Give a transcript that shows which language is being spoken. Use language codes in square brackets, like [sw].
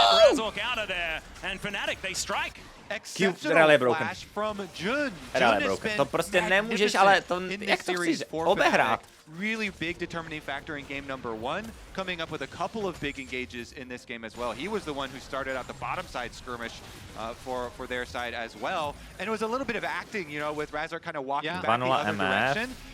[en] Razork out of there, and Fnatic they strike. [cs] Rel je broken. Rel je broken. To prostě nemůžeš, ale to, jak to chceš obehrát? [en] really big determining factor in game number 1, coming up with a couple of big engages in this game as well. He was the one who started out the bottom side skirmish for their side as well. And it was a little bit of acting, you know, with Razor kind of walking back the other direction.